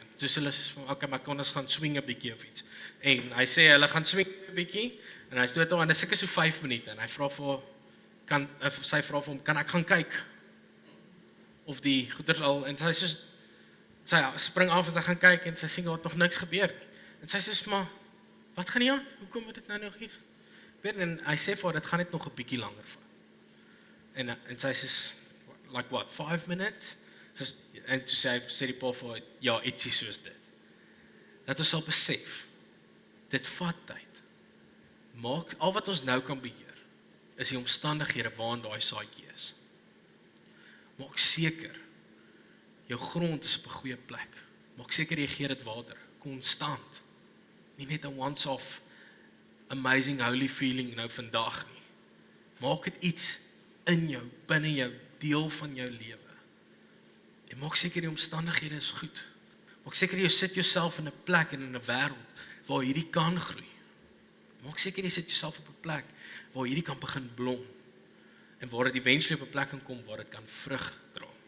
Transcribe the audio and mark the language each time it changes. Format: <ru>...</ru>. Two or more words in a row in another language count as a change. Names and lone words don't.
<af>Dus hulle sê van, okay, maar kan ons gaan swing 'n bietjie of iets. En hy sê hulle gaan swing 'n bietjie en hy stoot haar en dit is seker so 5 minute en hy vra vir sy vra vir hom, kan ek gaan kyk of die goeders al, en sy spring af en sy gaan kyk en sy sien daar het nog niks gebeur nie. En sy sê, maar wat gaan nie aan? Hoekom moet dit nou nog hier gebeur? En hy sê vir haar, dit gaan net nog 'n bietjie langer vat. En sy sê,</af> <en>like what, 5 minutes?</en> <af>En toe sê die pa vir haar, ja, ietsie soos dit. Dat ons sal besef, dit vat tyd. Maak, al wat ons nou kan beheer, is die omstandighede waarin daai saadjie is. Maak seker, jou grond is op 'n goeie plek. Maak seker jy gee dit water, konstant. Nie net 'n</af> <en>once-off, amazing holy feeling</en> <af>nou vandag nie. Maak dit iets in jou, binne jou, deel van jou lewe. En maak seker die omstandighede is goed. Maak seker jy sit jouself in 'n plek en in 'n wêreld waar hierdie kan groei. Maak seker jy sit jouself op 'n plek waar hierdie kan begin blom en waar dit eventually op 'n plek kan kom waar dit kan vrug dra.</af>